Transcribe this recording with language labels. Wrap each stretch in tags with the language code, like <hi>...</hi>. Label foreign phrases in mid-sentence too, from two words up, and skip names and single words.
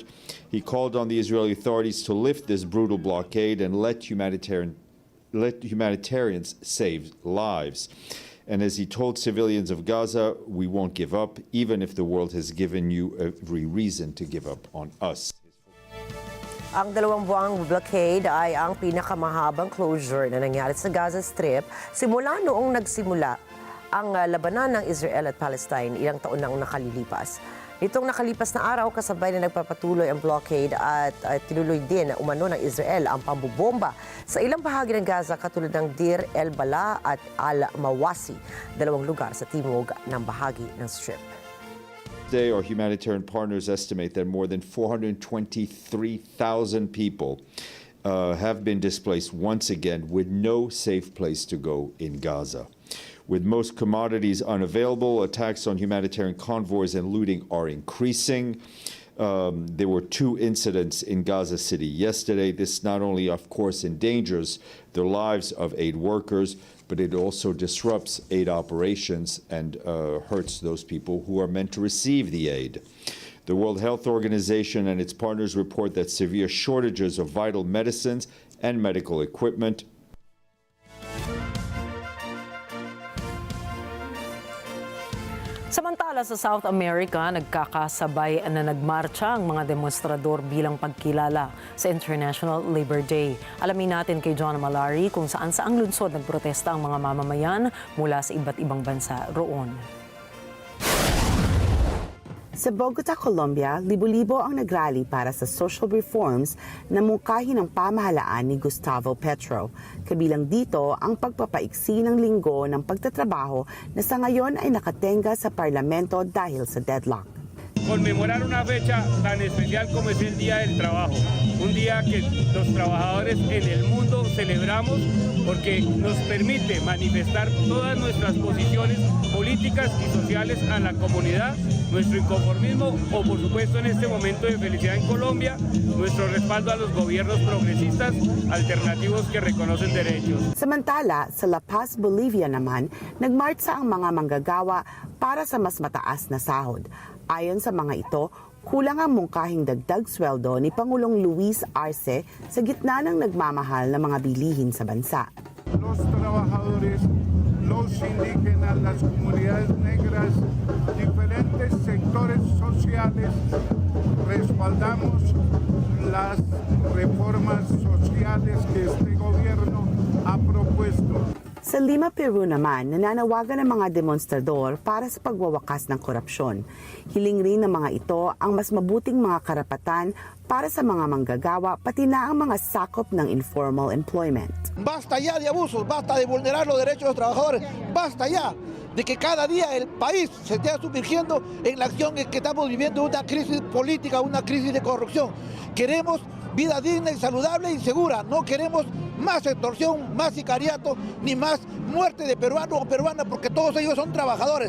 <en>He called on the Israeli authorities to lift this brutal blockade and let humanitarians save lives. And as he told civilians of Gaza, we won't give up, even if the world has given you every reason to give up on us.</en> <tl>Ang 2 buwang blockade ay ang pinakamahabang closure na nangyari sa Gaza Strip simula noong nagsimula ang labanan ng Israel at Palestine ilang taon nang nakalilipas. Nitong nakalipas na araw, kasabay na nagpapatuloy ang blockade at tinuloy din umano ng Israel ang pambubomba sa ilang bahagi ng Gaza katulad ng Deir el-Balah at al-Mawasi, 2 lugar sa timog ng bahagi ng Strip.</tl> <en>Today, our humanitarian partners estimate that more than 423,000 people have been displaced once again with no safe place to go in Gaza. With most commodities unavailable, attacks on humanitarian convoys and looting are increasing. There were 2 incidents in Gaza City yesterday. This not only, of course, endangers the lives of aid workers, but it also disrupts aid operations and hurts those people who are meant to receive the aid. The World Health Organization and its partners report that severe shortages of vital medicines and medical equipment.</en> <tl>Samantala sa South America, nagkakasabay na nagmarcha ang mga demonstrador bilang pagkilala sa International Labor Day. Alamin natin kay John Malari kung saan-saang lungsod nagprotesta ang mga mamamayan mula sa iba't ibang bansa roon. Sa Bogota, Colombia, libo-libo ang nagrally para sa</tl> <en>social reforms</en> <tl>na mungkahi ng pamahalaan ni Gustavo Petro. Kabilang dito ang pagpapaiksi ng linggo ng pagtatrabaho na sa ngayon ay nakatenga sa parlamento dahil sa deadlock.</tl> <es>Conmemorar una fecha tan especial como es el Día del Trabajo, un día que los trabajadores en el mundo celebramos porque nos permite manifestar todas nuestras posiciones políticas y sociales a la comunidad, nuestro inconformismo o por supuesto en este momento de felicidad en Colombia, nuestro respaldo a los gobiernos progresistas alternativos que reconocen derechos.</es> <tl>Samantala, sa La Paz, Bolivia naman, nagmarcha ang mga manggagawa para sa mas mataas na sahod. Ayon sa mga ito, kulang ang mungkahing dagdag sweldo ni Pangulong Luis Arce sa gitna ng nagmamahal na mga bilihin sa bansa.</tl> <es>Los trabajadores, los indígenas, las comunidades negras, diferentes sectores sociales, respaldamos las reformas sociales que este gobierno ha propuesto.</es> <tl>Sa Lima, Peru naman, nananawagan ng mga demonstrador para sa pagwawakas ng korupsyon. Hiling rin ng mga ito ang mas mabuting mga karapatan para sa mga manggagawa pati na ang mga sakop ng</tl> <en>informal employment.</en> <es>Basta ya de abusos, basta de vulnerar los derechos de los trabajadores, basta ya de que cada día el país se esté sumergiendo en la acción en que estamos viviendo una crisis política, una crisis de corrupción. Queremos vida digna y saludable y segura, no queremos más extorsión, más sicariato, ni más muerte de peruanos o peruanas, porque todos ellos son trabajadores.</es>